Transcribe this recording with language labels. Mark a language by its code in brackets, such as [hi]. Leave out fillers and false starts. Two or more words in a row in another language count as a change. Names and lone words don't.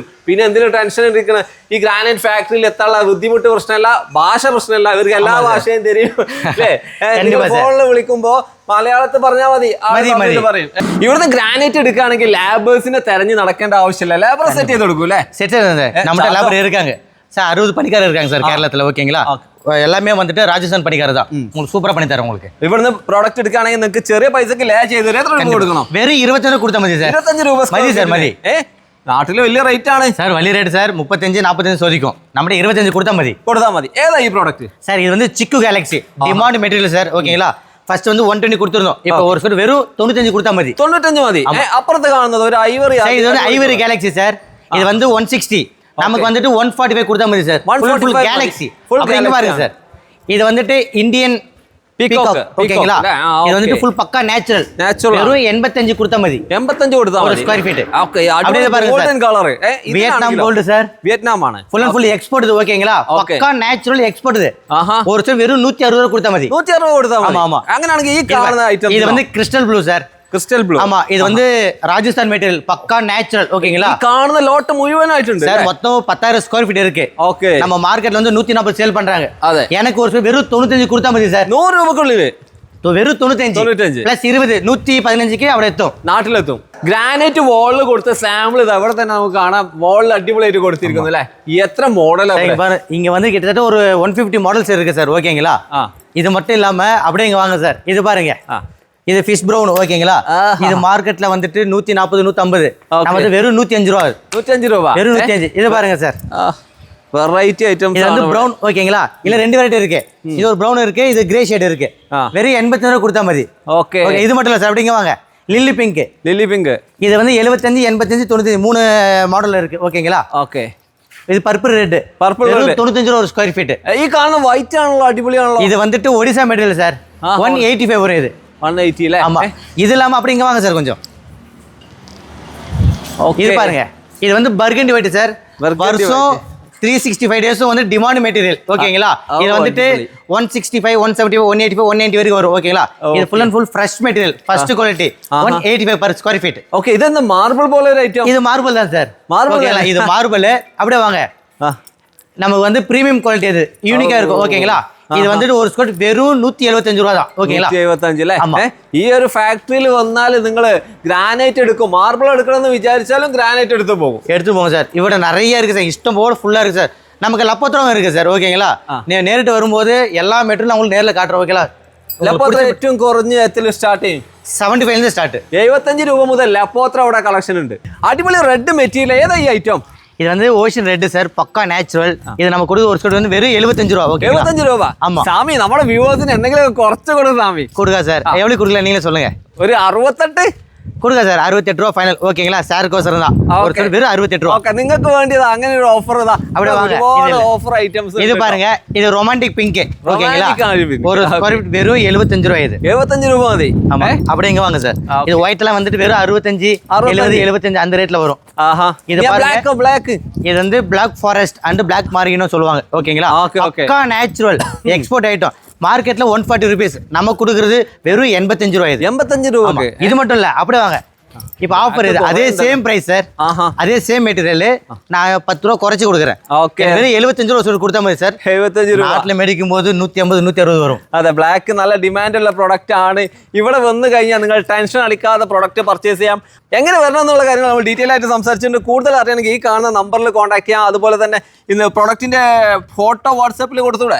[ml] പിന്നെ എന്തിനും ടെൻഷൻ ഇരിക്കണം? ഈ ഗ്രാനൈറ്റ് ഫാക്ടറിയിൽ എത്താനുള്ള ബുദ്ധിമുട്ട് പ്രശ്നമല്ല, ഭാഷ പ്രശ്നമല്ല. ഇവർക്ക് എല്ലാ ഭാഷയും തരും അല്ലേ? ഫോണിൽ വിളിക്കുമ്പോ മലയാളത്തിൽ പറഞ്ഞാൽ മതി, പറയും. ഇവിടുന്ന് ഗ്രാനൈറ്റ് എടുക്കുകയാണെങ്കിൽ ലാബേഴ്സിനെ തെരഞ്ഞു നടക്കേണ്ട ആവശ്യമില്ല. ലേബർ സെറ്റ് ചെയ്ത് കൊടുക്കും അല്ലേ? സെറ്റ് നമ്മുടെ [ta] லேபர் இருக்காங்க சார். 60 பணிக்காரர் இருக்காங்க சார் கேரளத்துல. ஓகேங்களா. எல்லாமே வந்துட்டு ராஜஸ்தான் பணிக்கார தான் உங்களுக்கு சூப்பரா பண்ணி தரேன் உங்களுக்கு [ml] ഇവിടുന്ന് പ്രോഡക്റ്റ് എടുക്കുകയാണെങ്കിൽ നിങ്ങൾക്ക് ചെറിയ പൈസക്ക് ലേ ചെയ്ത് എത്ര രൂപ കൊടുക്കണം [ta] வெறும் 25 கொடுத்தா மதி சார் [ml] 25 രൂപ [ta] மதி சார் மதி [ml] നാട്ടില് വലിയ റേറ്റ് ആണ് [ta] சார் വലിய ரேட் சார் 35-45 சோதிக்கும் நம்ம 25 கொடுத்தா மதி [ml] ഏതാ ഈ പ്രോഡക്റ്റ് [ta] சார் இது வந்து சிக்கு கேலக்ஸி [en] demand material [ta] சார் ஓகேங்களா ஃபர்ஸ்ட் வந்து 120 கொடுத்துருந்தோம் இப்போ ஒரு ஸ்கொயர் வெறும் 95 கொடுத்தா மதி 95 மதி அப்புறத்து കാണുന്നത് ஒரு ஐவரி இது வந்து ஐவரி கேலக்ஸி சார் இது வந்து 160 நமக்கு வந்துட்டு 145 கொடுத்தா மதி சார் ஃபுல் கேலக்ஸி அப்படிங்க பாருங்க சார் இது வந்துட்டு இந்தியன் பீகாக் ஓகேங்களா இது வந்துட்டு ஃபுல் பக்கா நேச்சுரல் வெறும் 85 கொடுத்தா மதி 85 கொடுத்தா ஒரு [en] square feet [ta] ஓகே அப்படியே பாருங்க [en] golden colour [ta] வியட்நாம் கோல்ட் சார் [ml] வியட்நாம் ആണ് [ta] ஃபுல் எக்ஸ்போர்ட் இது ஓகேங்களா பக்கா [en] natural export [ta] இது ஒரு ஸ்கொயர் வெறும் 160 கொடுத்தா மதி 160 கொடுத்தா மதி ஆமா [ml] അങ്ങനെയാണെങ്കിൽ ഈ കാണുന്ന ഐറ്റം [ta] இது வந்து கிறிஸ்டல் ப்ளூ சார் [ml] ക്രിസ്റ്റൽ ബ്ലൂ [ta] ஆமா இது வந்து ராஜஸ்தான் மெட்டீரியல் பக்கா நேச்சுரல் ஓகேங்களா [ml] കാണുന്ന ലോട്ട് മുഴുവനായിട്ടുണ്ട് [ta] சார் மொத்தம் 10000 [en] square feet [ta] இருக்கு ஓகே நம்ம மார்க்கெட்ல வந்து 140 சேல் பண்றாங்க [ml] അതെ [ta] எனக்கு ஒரு வெறும் 95 கொடுத்தா மதி சார் [ml] 100 രൂപക്കുള്ളിൽ വെറും 95 പ്ലസ് 20 115ക്ക് അവിടെ എത്തും നാട്ടിലെത്തും ഗ്രാനൈറ്റ് വാളിൽ കൊടുത്ത സാമ്പിൾ ഇത് അവിടെ തന്നെ നമുക്ക് കാണാം വാളിൽ അടിപൊളിയായിട്ട് കൊടുത്തിരിക്കുന്നു അല്ലേ എത്ര മോഡലാണ് [ta] இங்க வந்து கிட்டத்தட்ட ஒரு 150 மாடல்ஸ் இருக்கு சார் ஓகேங்களா இது மட்டும் இல்லாம அப்படியே இங்க வாங்க சார் இது பாருங்க இது ஃபிஷ் ப்ரௌன் ஓகேங்களா இது மார்க்கெட்ல வந்துட்டு 140 150 நம்ம வெறும் 105 ரூபாய் 105 ரூபாய் வெறும் 105 இது பாருங்க சார் [en] variety items [ta] இது வந்து பிரவுன் ஓகேங்களா இல்ல ரெண்டு வெரைட்டி இருக்கு இது ஒரு பிரவுன் இருக்கு இது கிரே ஷேட் இருக்கு வெறும் 85 ரூபாய் கொடுத்தா மதி ஓகே இது மட்டும் இல்ல சார் அப்படிங்க வாங்க லில்லி பிங்க் இது வந்து 75 85 95 மூணு மாடல் இருக்கு ஓகேங்களா ஓகே இது பர்பிள் ரெட் 95 ரூபாய் ஒரு [en] square feet [ml] ഈ കാണുന്ന വൈറ്റ് ആണല്ലോ അടിപൊളിയാണല്ലോ [ta] இது வந்துட்டு ஒடிசா மெட்டீரியல் சார் 185 வரும் இது 180 ல ஆமா இது இல்லாம அப்படிங்க வாங்க சார் கொஞ்சம் ஓகே இது பாருங்க இது வந்து பர்கண்டி ஒயிட் சார் வருஷம் 365 டேஸும் வந்து [en] demand material [ta] ஓகேங்களா இது வந்துட்டு 165 175 185 190 வரைக்கும் வரும் ஓகேங்களா இது [en] full and full fresh material first quality 185 per square feet [ta] ஓகே இது என்ன மார்பிள் போல ஒரு ஐட்டம் இது மார்பிள் தான் சார் ஓகேங்களா இது மார்பிள் அப்படியே வாங்க நமக்கு வந்து [en] premium quality [ta] இது யூனிக்கா இருக்கும் ஓகேங்களா இது வந்துட்டு ஒரு ஸ்கொயர் வெறும் 175 ரூபாய் தான் ஓகேங்களா [ml] 175 അല്ലേ ഈ ഒരു ഫാക്ടറിയിൽ വന്നാൽ നിങ്ങൾ ഗ്രാനൈറ്റ് എടുക്കും മാർബിൾ എടുക്കണമെന്ന് വിചാരിച്ചാലും ഗ്രാനൈറ്റ് എടുത്തു പോകും [ta] சார் இவட நிறைய இருக்கு சார் இஷ்டம் போல ஃபுல்லா இருக்கு சார் நமக்கு லப்பத்திரம் இருக்கு சார் ஓகேங்களா நீ நேரிட்டு வரும்போது எல்லா மெட்டீரியலும் உங்களுக்கு நேர்ல காட்டுறோம் ஓகேங்களா [ml] ലപ്പോത്ര ഏറ്റവും കുറഞ്ഞ എത്ര സ്റ്റാർട്ട് ചെയ്യും 75 ൽ സ്റ്റാർട്ട് 75 രൂപ മുതൽ ലപ്പോത്ര അവിടെ കളക്ഷൻ ഉണ്ട് അടിപൊളി [en] red material [ml] ഏതാ ഈ ഐറ്റം [ta] இது வந்து ஓஷன் ரெட் சார் பக்கா நேச்சுரல் இது நம்ம கொடுக்க ஒரு ஸ்கொயர் வந்து வெறும் 75 ரூபாய் ஓகே [ml] 75 രൂപ [ta] ஆமா [ml] சாமி നമ്മുടെ വ്യൂവേഴ്സിന് എന്തെങ്കിലും കുറച്ച് കൊടുക്ക് சாமி [ta] கொடுங்க சார் எவ்வளவு கொடுக்கல நீங்களே சொல்லுங்க ஒரு 68 கொடுங்க சார் 68 ரூபாய் ஃபைனல் ஓகேங்களா சார்க்கோசரம் தான் ஒரு ஸ்கொயர் வெறும் 68 ரூபாய் [ml] ஓகே നിങ്ങൾക്ക് വേണ്ടിയത് അങ്ങനെ ഒരു ഓഫർ ഇതാ അവിടെ വാങ്ങ [en] offer items [ta] இது பாருங்க இது ரொமான்டிக் பிங்க் ஓகேங்களா ஒரு ஸ்கொயர் வெறும் 75 ரூபாய் இது [ml] 75 രൂപ மதி [ta] ஆமா அப்படியே இங்க வாங்க சார் இது ஒயிட்லாம் வந்துட்டு வெறும் 65 70 75 அந்த ரேட்ல வரும் இது பாருங்க black இது வந்து Black Forest and Black Margino சொல்லுவாங்க ஓகேங்களா பக்கா [en] natural export item [ta] மார்க்கெட்ல 140 rupees நம்ம கொடுக்கிறது வெறும் 85 ரூபாய் 85 ரூபாய்க்கு இது மட்டும் இல்ல அப்படியே வாங்க இப்போ ஆஃபர் இது அதே [en] same price [ta] சார் அதே [en] same material [ta] நான் 10 ரூபாய் குறைச்சு கொடுக்குறேன் ஓகே வெறும் 75 ரூபாய் சொல்லி கொடுத்த மாதிரி சார் [ml] 75 രൂപ നാട്ടിൽ മേടിക്കുമ്പോൾ 150 160 വരും അതെ ബ്ലാക്ക് നല്ല ഡിമാൻഡ് ഉള്ള പ്രൊഡക്റ്റ് ആണ് ഇവിടെ വന്നു കഴിഞ്ഞാൽ നിങ്ങൾ ടെൻഷൻ അടിക്കാതെ [en] product purchase [ml] ചെയ്യാം എങ്ങനെ വരണം എന്നുള്ള കാര്യങ്ങൾ നമ്മൾ ഡീറ്റെയിൽ ആയിട്ട് സംസാരിച്ചിട്ടുണ്ട് കൂടുതൽ അറിയണമെങ്കിൽ ഈ കാണുന്ന നമ്പറിൽ കോൺടാക്ട് ചെയ്യാം അതുപോലെ തന്നെ ഇന്ന് പ്രൊഡക്റ്റിന്റെ ഫോട്ടോ വാട്സാപ്പിൽ കൊടുത്തൂടെ